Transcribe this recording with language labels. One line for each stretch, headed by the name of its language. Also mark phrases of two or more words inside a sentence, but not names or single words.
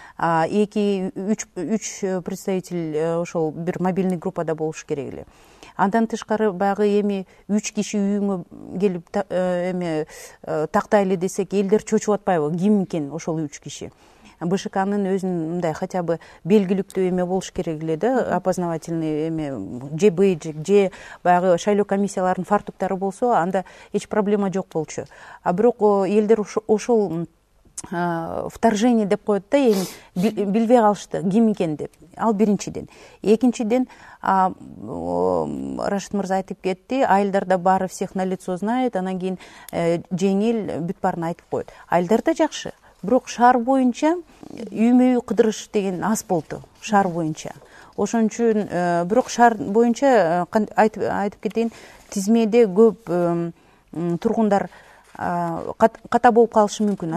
Kyrgyz: 2-3 представитель ошол бир мобильный группада болуш керек эле. Андан тышкары баягы эми 3 киши үйүңө келип тактайлы десек, элдер чочуп атпайбы? Ким экен ошол 3 киши? БШКнын өзүнүн мындай
Russian: хотя бы
Kyrgyz: белгиликтүү эме болуш керек эле да, опознавательный эме, же бейджик, же баягы шайлоо комиссияларынын фартуктары болсо, анда эч проблема жок болчу. А бирок элдер ошол вторжение деп коет да, эми билбей калышты ким экен деп. Ал биринчиден. Экинчиден, Рашид мырза айтып кетти, айылдарда баары
Russian: всех на лицо знает,
Kyrgyz: анан кийин жеңил бүт баарын айтып коет. Айылдарда жакшы. Бирок шаар боюнча үймө кыдырыш деген аз болду, шаар боюнча. Ошон үчүн бирок шаар боюнча айтып кетейин, тизмеде көп тургундар ката болуп калышы мүмкүн.